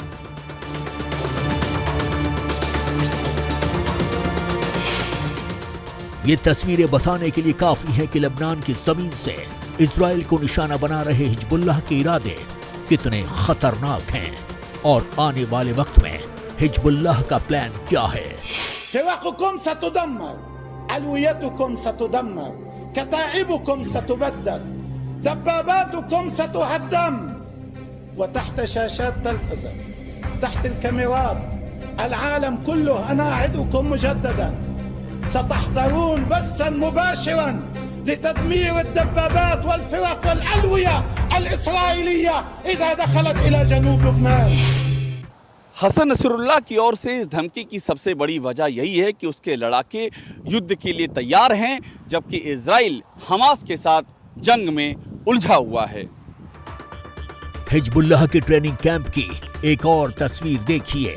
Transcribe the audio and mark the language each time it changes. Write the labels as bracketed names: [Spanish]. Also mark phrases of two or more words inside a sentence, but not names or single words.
[Hindi] ये तस्वीरें बताने के लिए काफी हैं कि लेबनान की जमीन से इजराइल को निशाना बना रहे हिजबुल्लाह के इरादे कितने खतरनाक हैं और आने वाले वक्त में हिजबुल्लाह का प्लान क्या है। [Arabic] فرقكم ستدمر، علويتكم ستدمر، كتائبكم ستبدد، دباباتكم ستهدم، وتحت شاشات تلفزة، تحت الكاميرات العالم كله أنا أعدكم مجددا ستحضرون بثا مباشرا لتدمير الدبابات والفرق والألوية الإسرائيلية إذا دخلت إلى جنوب لبنان। [Hindi] हसन नसरुल्लाह की ओर से इस धमकी की सबसे बड़ी वजह यही है कि उसके लड़ाके युद्ध के लिए तैयार हैं, जबकि इजराइल हमास के साथ जंग में उलझा हुआ है। हिजबुल्लाह के ट्रेनिंग कैंप की एक और तस्वीर देखिए।